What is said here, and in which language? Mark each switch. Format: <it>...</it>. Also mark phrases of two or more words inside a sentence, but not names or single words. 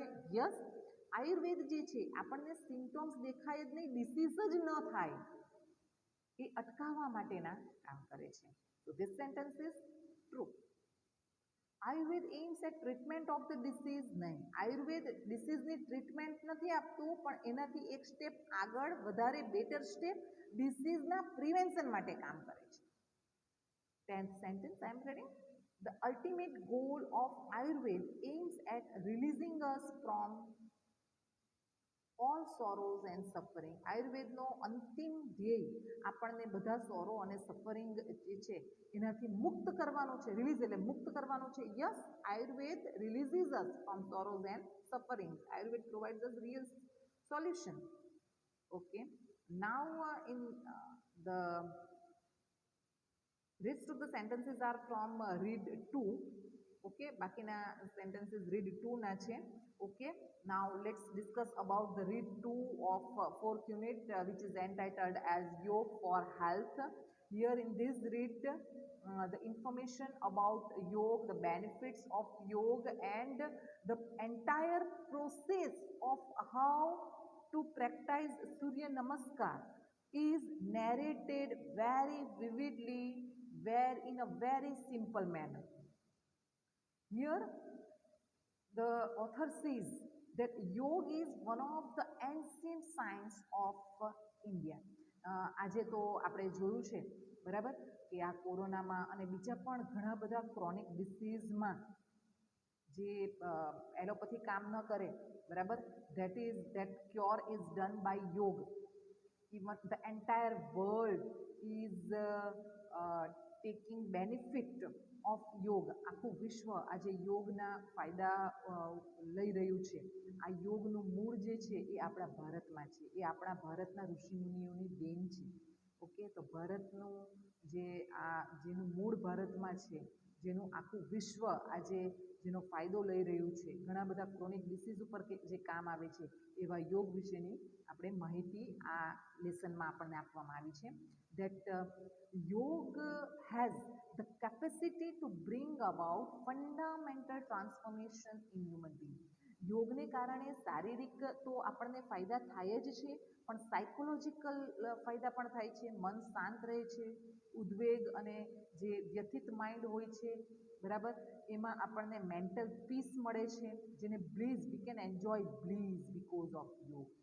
<gu>યસ, આયુર્વેદ જે છે આપણને સિમ્ટોમ્સ દેખાય જ નહીં, ડિસીઝ જ ન થાય એ અટકાવવા માટેના કામ કરે છે.</gu> <en>તો this sentence is true. Ayurveda aims at treatment of the disease.</en> <gu>નહીં, આયુર્વેદ ડિસીઝની ટ્રીટમેન્ટ નથી આપતું, પણ એનાથી એક સ્ટેપ આગળ, વધારે</gu> <en>better step</en> <gu>ડિસીઝના પ્રિવેન્શન માટે કામ કરે છે.</gu> <en>10th sentence I am reading. The ultimate goal of Ayurveda aims at releasing us from all sorrows and suffering.</en> <gu>આયુર્વેદનો અંતિમ ધ્યેય આપણને બધા સોરો અને સફરિંગ જે છે એનાથી મુક્ત કરવાનો છે. રિલીઝ એટલે મુક્ત કરવાનો છે.</gu> <en>Yes, Ayurveda releases us from sorrows and suffering. Ayurveda provides us real solution. okay, now in the rest of the sentences are from read 2.</en> <gu>Okay, બાકીના sentences read 2 ના છે.</gu> <en>Okay, now let's discuss about the read 2 of 4th unit which is entitled as Yoga for Health. Here in this read the information about yoga, the benefits of yoga and the entire process of how to practice Surya Namaskar is narrated very vividly, in a very simple manner. Here the author says that yoga is one of the ancient science of India.</en> <gu>આજે તો આપણે જોયું છે બરાબર કે આ કોરોનામાં અને બીજા પણ ઘણા બધા ક્રોનિક ડિસીઝમાં જે એલોપેથી કામ ન કરે બરાબર,</gu> <en>that cure is done by yoga. Even the entire world is taking benefit of yoga.</en> <gu>આખું વિશ્વ આજે યોગના ફાયદા લઈ રહ્યું છે. આ યોગનું મૂળ જે છે એ આપણા ભારતમાં છે. એ આપણા ભારતના ઋષિમુનિઓની દેન છે. ઓકે, તો ભારતનું જેનું મૂળ ભારતમાં છે, જેનું આખું વિશ્વ આજે જેનો ફાયદો લઈ રહ્યું છે, ઘણા બધા</gu> <en>chronic disease</en> <gu>ઉપર જે કામ આવે છે એવા યોગ વિશેની આપણે માહિતી આ લેસનમાં આપણને આપવામાં આવી છે.</gu> <en>That yoga has the capacity to bring about fundamental transformation in human being.</en> <gu>યોગને કારણે શારીરિક તો આપણને ફાયદા થાય જ છે, પણ સાયકોલોજીકલ ફાયદા પણ થાય છે. મન શાંત રહે છે, ઉદ્વેગ અને જે વ્યથિત માઇન્ડ હોય છે બરાબર, એમાં આપણને</gu> <en>mental peace</en> <gu>મળે છે, જેને બ્લીઝ,</gu> <en>we can enjoy bliss because of yoga.</en>